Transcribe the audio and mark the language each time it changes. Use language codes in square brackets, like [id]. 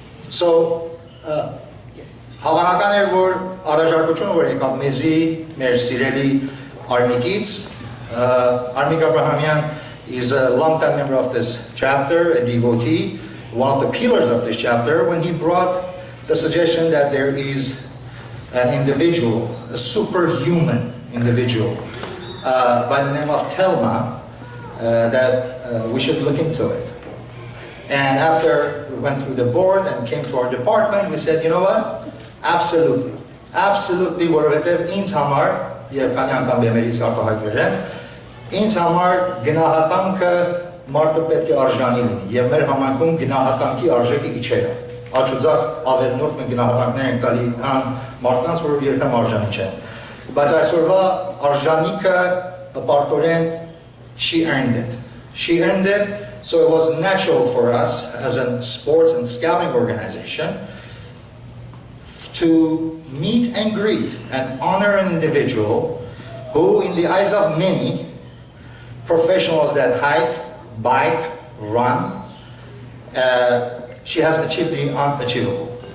[hy] So, հավանական է, որ առաջարկությունը որ եկավ մեզի, մեր սիրելի Արմիկից, [en] Armik Abrahamian is a long-time member of this chapter, a devotee, one of the pillars of this chapter, when he brought the suggestion that there is an individual, a superhuman individual, by the name of Telma, that we should look into it. And after we went through the board and came to our department, we said, you know what? Absolutely. [hy] Absolutely, որովհետև ինձ համար, եւ քանի անգամ բեմերից արտահայտվել եմ, ինձ համար գնահատանքը մարդը պետք է արժանի լինի, եւ մեր համայնքում գնահատանքի արժեքը իջել է։ Աչուձախ ավելնորդ մենք գնահատանքներ ենք տալի այն մարդկանց, որ երբեմն արժանի չեն։ Բայց այսօրվա արժանիքը պարտորեն [en] she earned it. She earned it, so it was natural for us as a sports and scouting organization to meet and greet and honor an individual who, in the eyes of many professionals that hike, bike, run, she has achieved the unachievable.